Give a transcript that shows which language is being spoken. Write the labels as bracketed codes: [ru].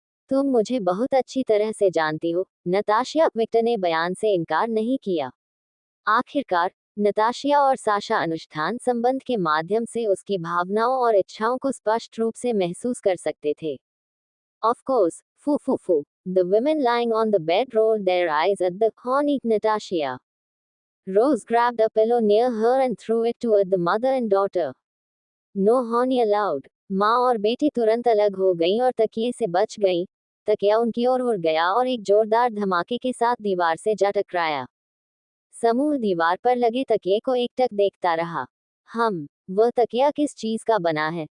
[hi] तुम मुझे बहुत अच्छी तरह से जानती हो, नताशिया। विक्टर ने बयान से इनकार नहीं किया। आखिरकार, नताशिया और साशा अनुष्ठान संबंध के माध्यम से उसकी भावनाओं और इच्छाओं को स्पष्ट रूप से महसूस कर सकते थे। [en] of course, [hi] फू, [en] The women lying on the bed rolled their eyes at the horny Natasha. Rose grabbed a pillow near her and threw it toward the mother and daughter. No horny allowed. [hi] माँ और बेटी तुरंत अलग हो गईं और तकिए से बच गईं। तकिया उनकी ओर उड़ गया और एक जोरदार धमाके के साथ दीवार से जा टकराया। समूह दीवार पर लगे तकिए को एकटक देखता रहा। वह तकिया किस चीज का बना है?